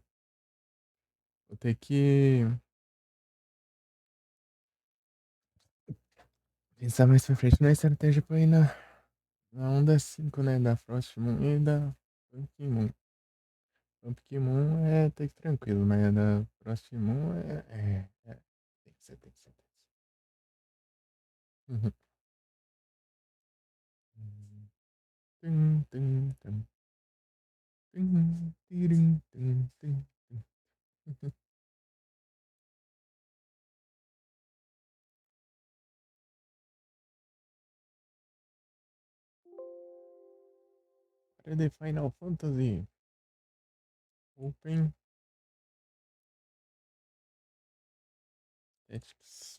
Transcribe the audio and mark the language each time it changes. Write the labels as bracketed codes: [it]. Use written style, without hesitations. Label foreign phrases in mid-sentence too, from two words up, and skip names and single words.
[pt] Vou ter que pensar mais pra frente na estratégia pra ir na onda 5, né? Da Frost Moon e da Pumpkin Moon. Pumpkin Moon é até que tranquilo, mas a da Frost Moon é. Tem que ser, tem que ser, tem que ser. Uhum. Tum, tum, tum, tum, tirum, tum, tum, tum. Para de Final Fantasy. Open Tactics.